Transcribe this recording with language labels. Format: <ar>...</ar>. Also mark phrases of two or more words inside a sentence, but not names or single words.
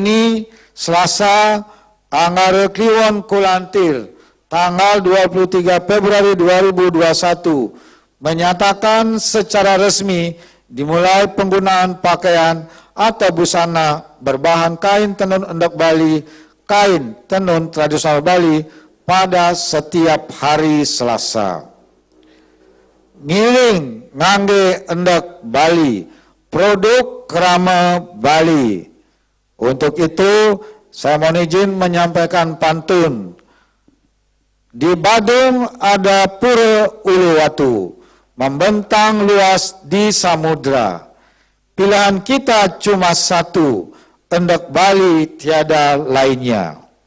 <id>ini Selasa Anggara Kliwon Kulantir tanggal 23 Februari 2021 menyatakan secara resmi dimulai penggunaan pakaian atau busana berbahan kain tenun endek Bali, kain tenun tradisional Bali pada setiap hari Selasa.</id> <ban>Ngiring ngangge endek Bali, produk kerama Bali.</ban> <id>Untuk itu, Saya mohon izin menyampaikan pantun. Di Badung ada Pura Uluwatu, membentang luas di samudra. Pilihan kita cuma satu, Endek Bali tiada lainnya.</id>